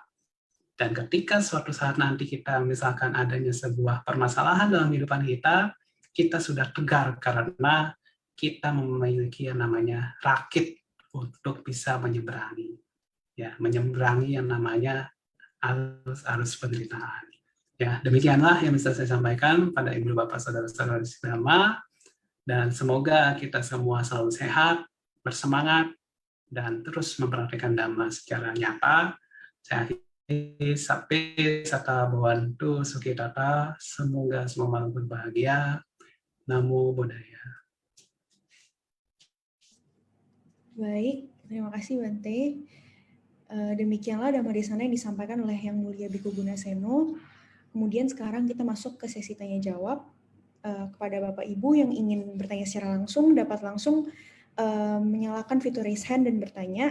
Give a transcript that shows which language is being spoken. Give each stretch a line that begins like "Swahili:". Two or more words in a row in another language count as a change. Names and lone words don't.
Indonesian: Dan ketika suatu saat nanti kita misalkan adanya sebuah permasalahan dalam kehidupan kita, kita sudah tegar karena kita memiliki yang namanya rakit untuk bisa menyeberangi, ya, menyeberangi yang namanya arus penderitaan. Ya, demikianlah yang bisa saya sampaikan pada Ibu Bapak Saudara-saudara Dhamma, dan semoga kita semua selalu sehat, bersemangat, dan terus mempraktikkan Dhamma secara nyata. Saya akhiri sampai
Pali: sata bhavantu sukitata,
Indonesian: semoga semua malam berbahagia.
Pali: Namo Buddhaya.
Indonesian: Baik, terima kasih Bante. Demikianlah Dhammadesana yang disampaikan oleh Yang Mulia Bhikkhu Gunaseno. Kemudian sekarang kita masuk ke sesi tanya jawab. Kepada Bapak Ibu yang ingin bertanya secara langsung, dapat langsung menyalakan fitur
English: raise hand
Indonesian: dan bertanya.